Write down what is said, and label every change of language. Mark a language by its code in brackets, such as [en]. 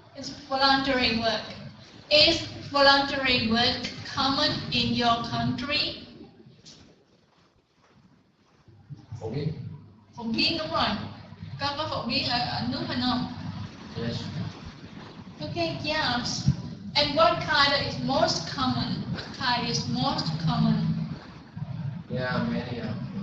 [en] It's voluntary work. Is voluntary work common in your country? [vi] Phổ biến đúng rồi. Có phổ biến ở nước mình không? [en] Yes. Okay, yes. And what kind is most common? What kind is most common? Yeah, many of